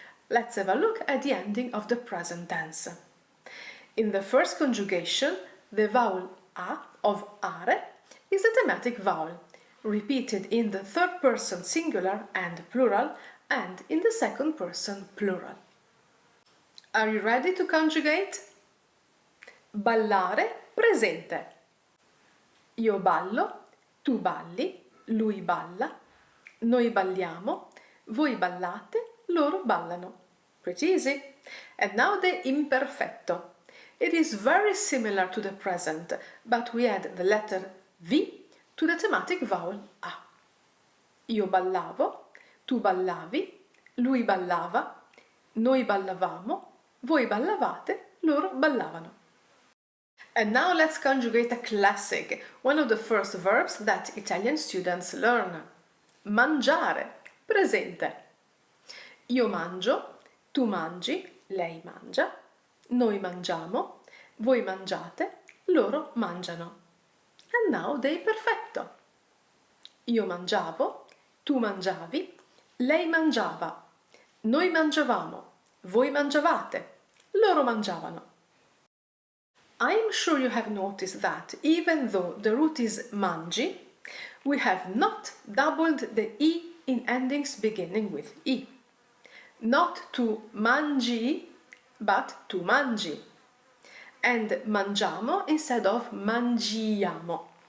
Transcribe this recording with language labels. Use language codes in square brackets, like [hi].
[en] Let's have a look at the ending of the present tense. In the first conjugation, the vowel a of are is a thematic vowel, repeated in the third person singular and plural and in the second person plural. Are you ready to conjugate? [it] Ballare, presente. Io ballo, tu balli, lui balla, noi balliamo, voi ballate, loro ballano. [en] Pretty easy. And now the imperfetto. It is very similar to the present, but we add the letter V to the thematic vowel A. [it] Io ballavo, tu ballavi, lui ballava, noi ballavamo, voi ballavate, loro ballavano. [en] And now let's conjugate a classic, one of the first verbs that Italian students learn. [it] Mangiare, presente. Io mangio, tu mangi, lei mangia, noi mangiamo, voi mangiate, loro mangiano. [en] And now the imperfetto. [it] Io mangiavo, tu mangiavi, lei mangiava, noi mangiavamo, voi mangiavate, loro mangiavano. [en] I am sure you have noticed that even though the root is mangi, we have not doubled the E in endings beginning with E. Not to mangi, but to mangi. And mangiamo instead of mangiamo.